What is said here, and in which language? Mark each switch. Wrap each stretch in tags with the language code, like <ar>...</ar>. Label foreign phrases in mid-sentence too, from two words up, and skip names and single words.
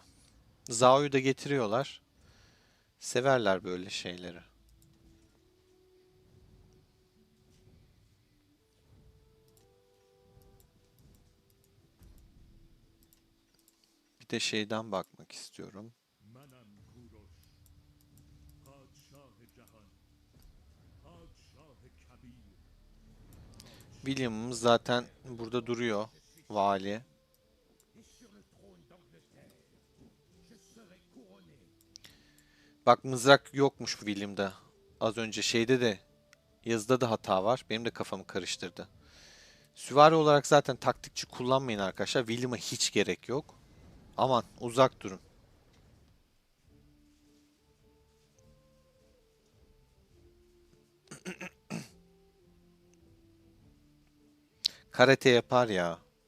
<tr>Zao'yu da getiriyorlar. Severler böyle şeyleri. Bir de şeyden bakmak istiyorum.</tr> <fa>منم کوروش پادشاه جهان پادشاه کبیر پادشاه</fa> <tr>William'ımız zaten burada duruyor. Vali.</tr> <fr>et sur le trône d'Angleterre je serai couronné</fr> <tr>Bak mızrak yokmuş William'da. Az önce şeyde de yazıda da hata var. Benim de kafamı karıştırdı. Süvari olarak zaten taktikçi kullanmayın arkadaşlar. William'a hiç gerek yok. Aman uzak durun. Karate yapar ya.</tr>